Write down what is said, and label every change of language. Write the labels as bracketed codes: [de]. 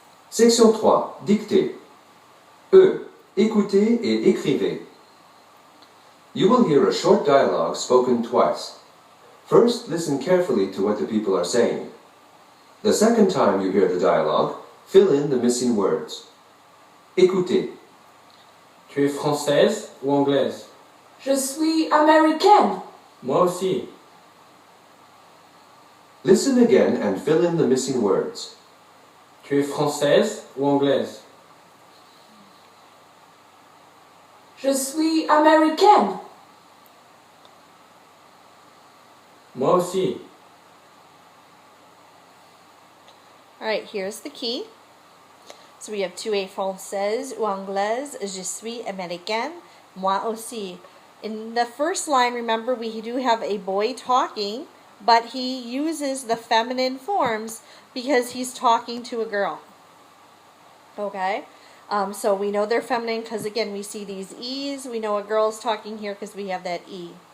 [fr] Section 3. Dictée. E. Écoutez et écrivez. [en] You will hear a short dialogue spoken twice. First, listen carefully to what the people are saying. The second time you hear the dialogue, fill in the missing words. [fr] Écoutez. Tu es française ou anglaise? Je suis américaine. Moi aussi. [en] Listen again and fill in the missing words. [fr] Tu es française ou anglaise? Je suis américaine. Moi aussi. [en] All right, here's the key. So we have [fr] tu es française ou anglaise, je suis américaine, moi aussi. [en] In the first line, remember, we do have a boy talking, but he uses the feminine forms because he's talking to a girl. Okay? So we know they're feminine because, again, we see these E's. We know a girl's talking here because we have that E.